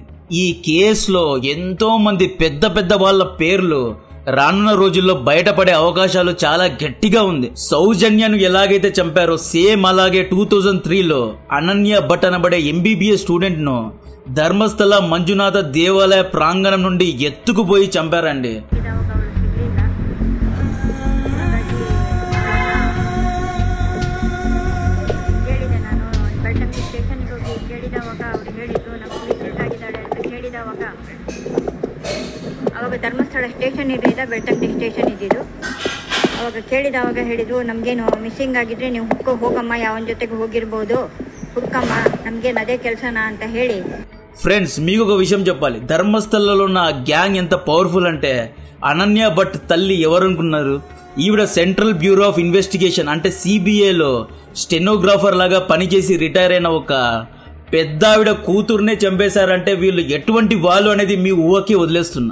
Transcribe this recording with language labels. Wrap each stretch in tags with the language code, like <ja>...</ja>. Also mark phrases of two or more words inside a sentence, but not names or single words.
<te>ఈ కేసులో ఎంతో మంది పెద్ద పెద్ద వాళ్ళ పేర్లు రానున్న రోజుల్లో బయటపడే అవకాశాలు చాలా గట్టిగా ఉంది. సౌజన్యను ఎలాగైతే చంపారో సేమ్ అలాగే 2003లో అనన్య భట్ అనబడే MBBS స్టూడెంట్ ను ధర్మస్థల మంజునాథ దేవాలయ ప్రాంగణం నుండి ఎత్తుకుపోయి చంపారండి.</te> <kn>ಅವಾಗ ಧರ್ಮಸ್ಥಳ ಸ್ಟೇಷನ್ ಇರಲಿಲ್ಲ, ಬೆಳ್ತಂಗಡಿ ಸ್ಟೇಷನ್ ಇದ್ದಿದ್ದು. ಅವಾಗ ಕೇಳಿದವಾಗ ಹೇಳಿದ್ರು, ನಮಗೇನು ಮಿಸ್ಸಿಂಗ್ ಆಗಿದ್ರೆ ನೀವು ಹೋಗಮ್ಮ, ಯಾವನ ಜೊತೆಗೆ ಹೋಗಿರ್ಬೋದು, ಹುಡ್ಕಮ್ಮ, ನಮ್ಗೇನು ಅದೇ ಕೆಲಸನಾ ಅಂತ ಹೇಳಿ.</kn> <te>ఫ్రెండ్స్, మీకు ఒక విషయం చెప్పాలి. ధర్మస్థలలో ఉన్న గ్యాంగ్ ఎంత పవర్ఫుల్ అంటే అనన్య భట్ తల్లి ఎవరనుకున్నారు? ఈవిడ సెంట్రల్ బ్యూరో ఆఫ్ ఇన్వెస్టిగేషన్ అంటే CBIలో స్టెనోగ్రాఫర్ లాగా పనిచేసి రిటైర్ అయిన ఒక పెద్ద ఆవిడ కూతురునే చంపేశారంటే వీళ్ళు ఎటువంటి వాళ్ళు అనేది మీ ఊహకి వదిలేస్తున్నా.</te>